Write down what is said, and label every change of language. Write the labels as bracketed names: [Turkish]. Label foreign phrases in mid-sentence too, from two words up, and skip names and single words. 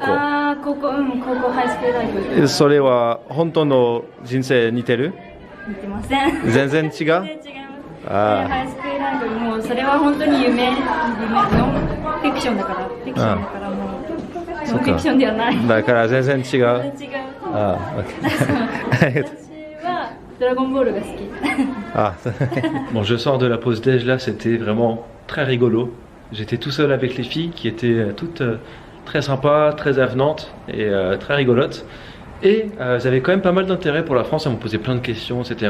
[Japanese] 高校ハイスクールライフ。それは本当の人生似てる？似てません。全然違う？全然違います。ハイスクールライフもうそれは本当に夢のフィクションだから、フィクションだからもうノンフィクションではない。だから全然違う。全然違う。 [French] Bon, je sors de la pause déj là, c'était vraiment très rigolo. J'étais tout seul avec les filles qui étaient toutes très sympas, très avenantes et très rigolotes. Et elles avaient quand même pas mal d'intérêt pour la France, elles m'ont posé plein de questions, etc.